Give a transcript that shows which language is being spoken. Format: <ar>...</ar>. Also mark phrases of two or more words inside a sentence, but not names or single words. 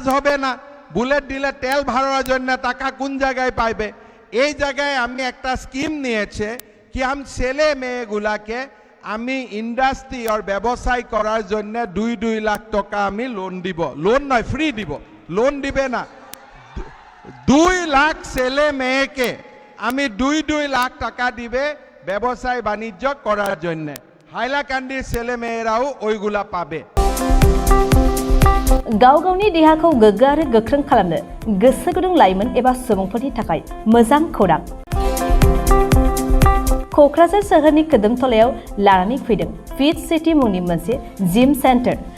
<bn>হবে না বুলেট দিলে তেল ভরার জন্য টাকা কোন জায়গায় পাইবে এই জায়গায় আমি একটা স্কিম নিয়েছে কি আমি ছেলে মেয়েগুলাকে আমি ইন্ডাস্ট্রি আর ব্যবসায় করার জন্য 2 লাখ টাকা আমি লোন দিব লোন নয় ফ্রি দিব লোন দিবে না 2 লাখ ছেলে মেয়েকে আমি 2 লাখ টাকা দিবে ব্যবসায় বাণিজ্য করার জন্য হাইলাকান্দির ছেলে মেয়েরাও ওইগুলা পাবে</bn> <brx>गाव गावनि देहाखौ गोग्गो आरो गोख्रों खालामनो गोसो गुदुं लाइमोन एबा सुबुंफोरनि थाखाय मोजां खौरां क'क्राझार सोहोरनि खोदोमथलायाव लानानै फैदों फिट सिटी मुंनि मोनसे जिम सेन्टार</brx>